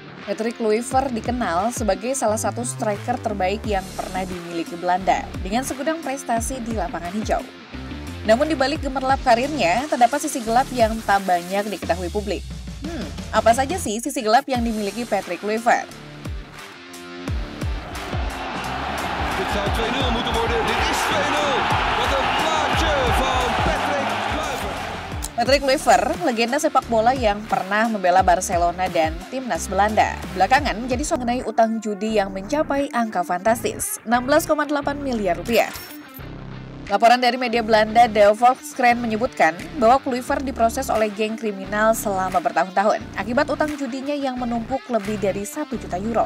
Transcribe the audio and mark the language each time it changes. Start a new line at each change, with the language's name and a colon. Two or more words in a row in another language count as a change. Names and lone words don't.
Indonesian: Patrick Kluivert dikenal sebagai salah satu striker terbaik yang pernah dimiliki Belanda dengan segudang prestasi di lapangan hijau. Namun di balik gemerlap karirnya, terdapat sisi gelap yang tak banyak diketahui publik. Apa saja sih sisi gelap yang dimiliki Patrick Kluivert?
Dutch: Dit zou 2-0 moeten worden. Dit is 2-0. Wat een plaatje van Patrick Kluivert.
Indonesian: Patrick Kluivert, legenda sepak bola yang pernah membela Barcelona dan timnas Belanda. Belakangan menjadi mengenai utang judi yang mencapai angka fantastis, 16,8 miliar rupiah. Laporan dari media Belanda De Volkskrant menyebutkan bahwa Kluivert diproses oleh geng kriminal selama bertahun-tahun akibat utang judinya yang menumpuk lebih dari 1 juta euro.